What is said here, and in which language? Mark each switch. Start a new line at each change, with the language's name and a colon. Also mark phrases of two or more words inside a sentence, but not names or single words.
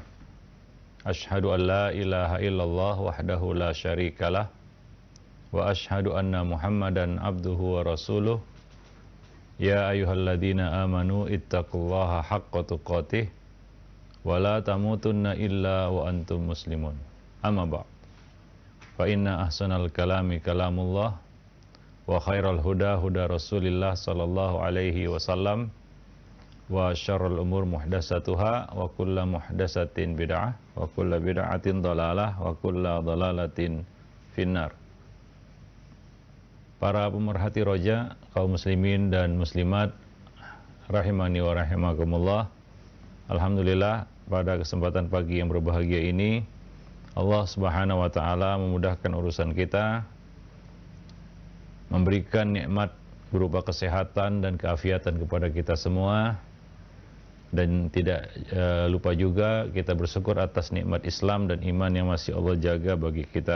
Arabic: أشهد أن لا إله إلا الله وحده لا شريك له وأشهد أن محمدا عبده ورسوله. يا أيها الذين آمنوا اتقوا الله حق تقاته ولا تموتن إلا وأنتم مسلمون. أما بعد. فإن أحسن الكلام كلام الله وخير الهدى هدى رسول الله صلى الله عليه وسلم وشر الأمور محدثاتها وكل محدثة بدعة وكل بدعة ضلالة وكل ضلالة في النار.
Indonesian: Para pemerhati roja, kaum muslimin dan muslimat
Arabic: رحمني ورحمكم الله.
Indonesian: Alhamdulillah, pada kesempatan pagi yang berbahagia ini Allah
Arabic: سبحانه وتعالى
Indonesian: memudahkan urusan kita, memberikan nikmat berupa kesehatan dan keafiatan kepada kita semua, dan tidak lupa juga kita bersyukur atas nikmat Islam dan iman yang masih Allah jaga bagi kita.